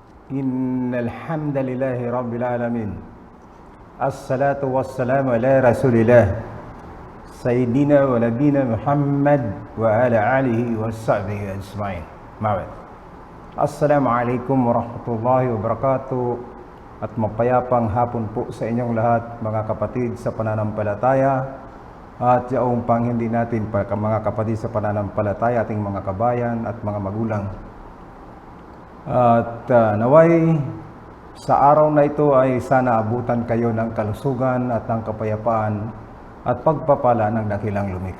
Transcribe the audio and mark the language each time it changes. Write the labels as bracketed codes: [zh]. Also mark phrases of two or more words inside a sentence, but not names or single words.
[ar] إن الحمد لله رب العالمين. الصلاة والسلام على رسول الله سيدنا ونبينا محمد وعلى آله وصحبه أجمعين. Ma'bad. السلام عليكم ورحمة الله وبركاته. [tl] At mapayapang hapon po sa inyong lahat, mga kapatid sa pananampalataya. At yaong pang hindi natin mga kapatid sa pananampalataya, ating mga kabayan at mga magulang. At naway sa araw na ito ay sana abutan kayo ng kalusugan at ng kapayapaan at pagpapala ng dakilang lumikha.